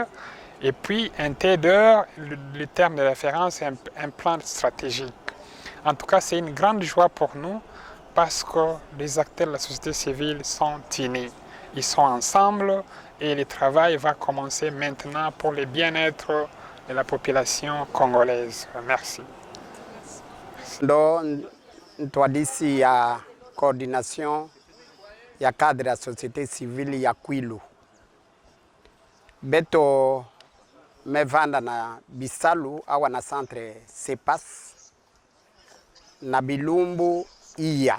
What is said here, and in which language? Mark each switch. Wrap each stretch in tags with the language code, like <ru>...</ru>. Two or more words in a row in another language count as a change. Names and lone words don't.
<fr>Et puis un TEDER, le terme de référence, est un plan stratégique. En tout cas, c'est une grande joie pour nous parce que les acteurs de la société civile sont unis. Ils sont ensemble et le travail va commencer maintenant pour le bien-être de la population congolaise. Merci.</fr> <ktu>Ndo ntwadisi ya coordination ya cadre ya</ktu> <fr>société civile</fr> <ktu>ya Kwilu. Beto mevanda na Bisalu awa na centre CEPAS na Bilumbu iya.</ktu>